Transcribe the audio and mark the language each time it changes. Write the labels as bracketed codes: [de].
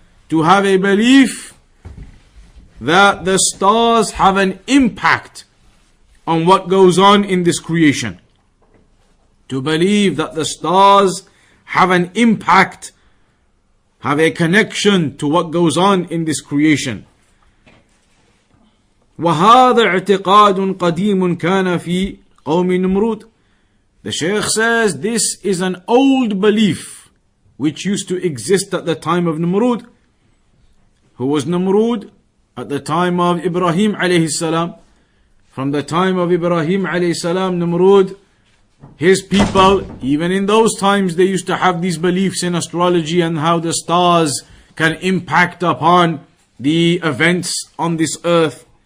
[en] To have a belief that the stars have an impact on what goes on in this creation. To believe that the stars have an impact, have a connection to what goes on in this creation. [ar] وهذا اعتقاد قديم كان في قوم نمرود. [en] The Shaykh says this is an old belief which used to exist at the time of Namrud. Who was Namrud? At the time of Ibrahim alayhi salam. From the time of Ibrahim alayhi salam, Namrud, his people, even in those times, they used to have these beliefs in astrology and how the stars can impact upon the events on this earth.